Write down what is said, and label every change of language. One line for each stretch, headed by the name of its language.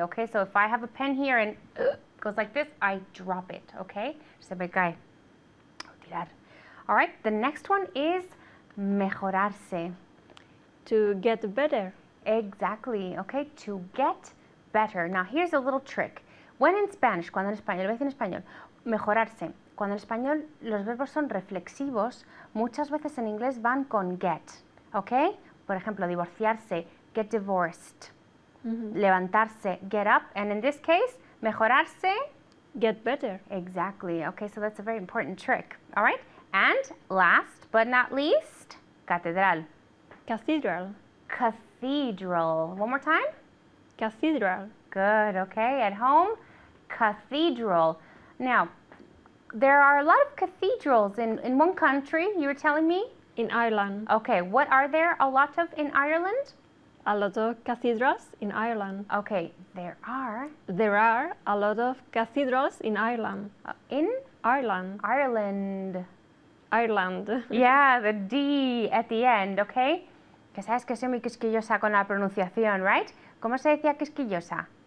English: Okay, so if I have a pen here and goes like this, I drop it, okay?
Spanish: Se me cae. Tirar.
English: All right, the next one is
Spanish: mejorarse.
English: To get better. Exactly, okay? To get better. Now, here's a little trick.
Spanish: When in Spanish, cuando en español, lo voy a decir en español, mejorarse. Cuando en español los verbos son reflexivos, muchas veces en inglés van con get, ¿ok? Por ejemplo, divorciarse,
English: get divorced.
Spanish: Levantarse,
English: get up. And in this case, mejorarse, get better. Exactly. Okay, so that's a very important trick. All right? And last but not least, catedral. Cathedral. Cathedral. One more time. Cathedral. Good. Okay, at home, cathedral. Now, there are a lot of cathedrals in one country, you were telling me? In Ireland. Okay, what are there a lot of in Ireland? A lot of cathedrals in Ireland. Okay, there are. There are a lot of cathedrals in Ireland. In? Ireland. Ireland. Ireland. Yeah, the D at the end, okay?
Spanish: Que sabes que soy muy quisquillosa con la pronunciación,
English: right?
Spanish: ¿Cómo se decía quisquillosa?